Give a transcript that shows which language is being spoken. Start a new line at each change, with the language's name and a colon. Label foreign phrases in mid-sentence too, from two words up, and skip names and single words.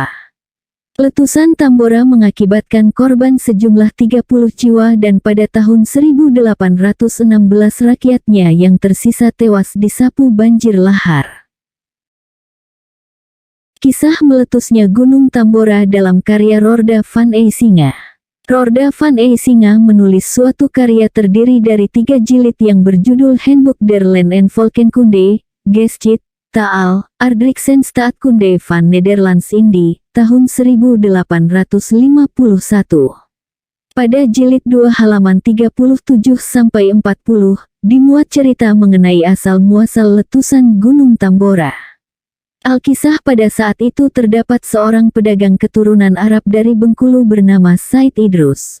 Indonesian: Letusan Tambora mengakibatkan korban sejumlah 30 jiwa dan pada tahun 1816 rakyatnya yang tersisa tewas disapu banjir lahar. Kisah meletusnya Gunung Tambora dalam karya Roorda van Eysinga. Roorda van Eysinga menulis suatu karya terdiri dari 3 jilid yang berjudul Handboek der Land en Volkenkunde, Geschiedenis, Taal, Aardrijkskunde Staatkunde van Nederlands Indie, tahun 1851. Pada jilid 2 halaman 37-40, dimuat cerita mengenai asal-muasal letusan Gunung Tambora. Alkisah pada saat itu terdapat seorang pedagang keturunan Arab dari Bengkulu bernama Said Idrus.